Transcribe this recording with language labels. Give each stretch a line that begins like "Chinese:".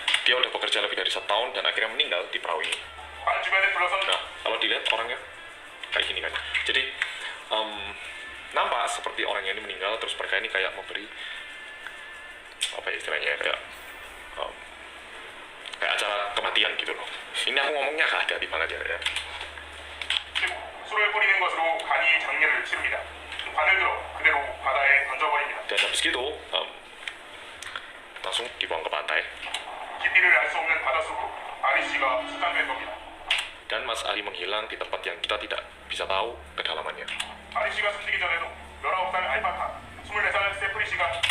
Indonesian: Dia udah bekerja lebih dari 1 tahun dan akhirnya meninggal di perahu ini. Nah, kalau dilihat orangnya kayak gini kan. Jadi nampak seperti orang yang ini meninggal, terus mereka ini kayak memberi apa ya istilahnya, kayak acara kematian gitu loh. Ini aku ngomongnya gak ada di mana dia ya.
Korean: 술을 뿌리는 것으로 간이 장례를 치릅니다. 관을 들어 그대로 바다에 던져버립니다.
Indonesian: Dan habis gitu langsung dibuang ke pantai.
Korean: 깊이를 알 수 없는 바닷속으로 아리 씨가 수장된 겁니다.
Indonesian: Dan Mas Ari menghilang di tempat yang kita tidak bisa tahu kedalamannya.
Korean: 아리 씨가 숨지기 전에도 19살 알파카, 24살 세프리 씨가.